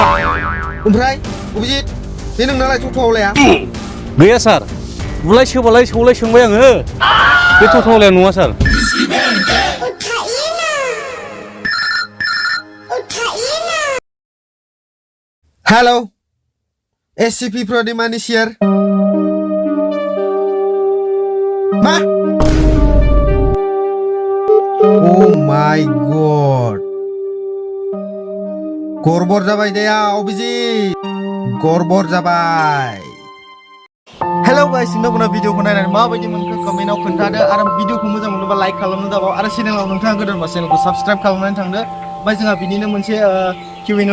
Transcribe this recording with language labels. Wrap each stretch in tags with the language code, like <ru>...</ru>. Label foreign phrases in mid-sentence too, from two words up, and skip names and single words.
<brx>ओमफ्राय अभिजित बे नोंनालाय थथ'आवलाया गैया सार बुलाय सोबालाय सौलाय सोंबाय आङो बे थथ'आवलाया नङा सार हेलो एससीपी प्रदिमान</brx> <en>is here</en> <brx>मा</brx> <en>Oh my god</en> <brx>गरबर जाबाय दे अभिजित गरबर जाबाय</brx> <en>hello guys</en> <brx>नोंथांमोना भिडिअखौ नायनानै माबायदि मोनखो कमेन्टआव खोन्थादो आरो भिडिअखौ मोजां मोनोबा लाइक खालामनो दाबाव आरो चेनेलाव नोंथाङा गोदानबा चेनेलखौ साबस्क्राइब खालामनानै थांदो ओमफ्राय जोंहा बिनिनो मोनसे Q&A</brx>